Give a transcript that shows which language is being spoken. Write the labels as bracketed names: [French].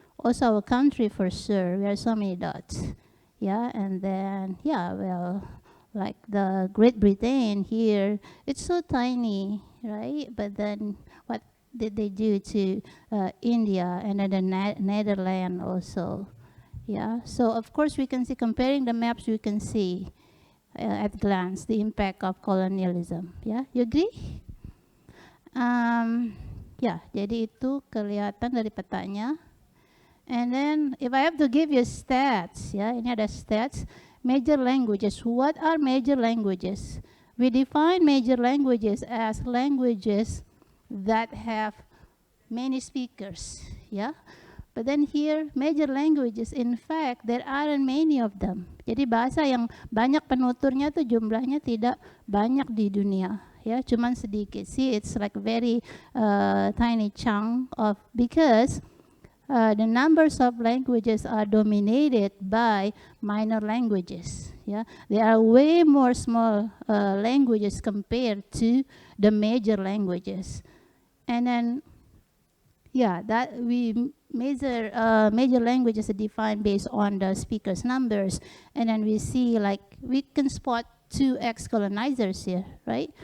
[English] Also our country for sure, we have so many dots, yeah, and then, yeah, well, like the Great Britain here, it's so tiny, right? But then what did they do to India and then the Netherlands also, yeah? So of course we can see, comparing the maps, we can see at glance the impact of colonialism, yeah? You agree? [Indonesian] Ya, jadi itu kelihatan dari petanya. [English] And then if I have to give you stats, ya, [Indonesian] ini ada stats, [English] major languages. What are major languages? We define major languages as languages that have many speakers, yeah. But then here, major languages, in fact, there aren't many of them. [Indonesian] Jadi bahasa yang banyak penuturnya tuh jumlahnya tidak banyak di dunia, ya, cuman sedikit. [English] See, it's like very tiny chunk of, because the numbers of languages are dominated by minor languages. Yeah, there are way more small languages compared to the major languages, and then yeah, that we major languages are defined based on the speakers' numbers, and then we see like we can spot two ex-colonizers here, right?